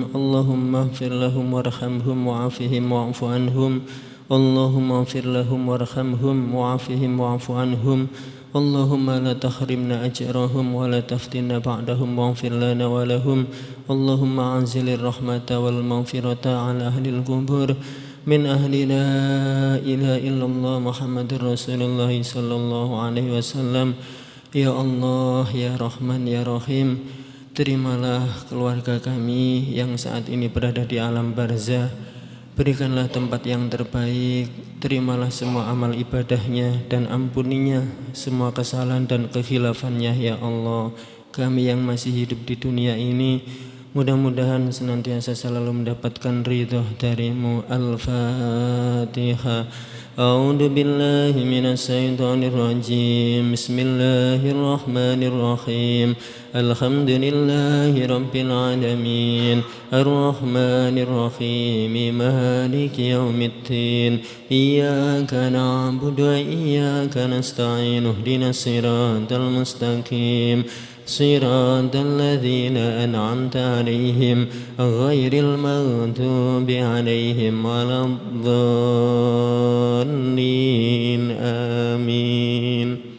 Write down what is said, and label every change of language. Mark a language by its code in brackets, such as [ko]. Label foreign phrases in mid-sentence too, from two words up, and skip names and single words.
[ar] اللهم اغفر لهم وارحمهم وعافهم واعف عنهم. اللهم اغفر لهم وارحمهم وعافهم واعف عنهم. اللهم لا تحرمنا أجرهم ولا تفتنا بعدهم واغفر لنا ولهم. اللهم أنزل الرحمة والمغفرة على أهل القبور من أهل لا إله إلا الله محمد رسول الله صلى الله عليه وسلم. يا الله يا رحمن يا رحيم, [id] terimalah keluarga kami yang saat ini berada di alam barzah. Berikanlah tempat yang terbaik, terimalah semua amal ibadahnya dan ampuninya semua kesalahan dan kekhilafannya [ar] يا الله. [id] Kami yang masih hidup di dunia ini mudah-mudahan senantiasa selalu mendapatkan ridho darimu. [ar] Al-Fatihah. أعوذ بالله من الشيطان الرجيم بسم الله الرحمن الرحيم الحمد لله رب العالمين الرحمن الرحيم مالك يوم الدين إياك نعبد وإياك نستعين اهدنا الصراط المستقيم صراط الذين أنعمت عليهم غير المغضوب عليهم ولا الضالين آمين.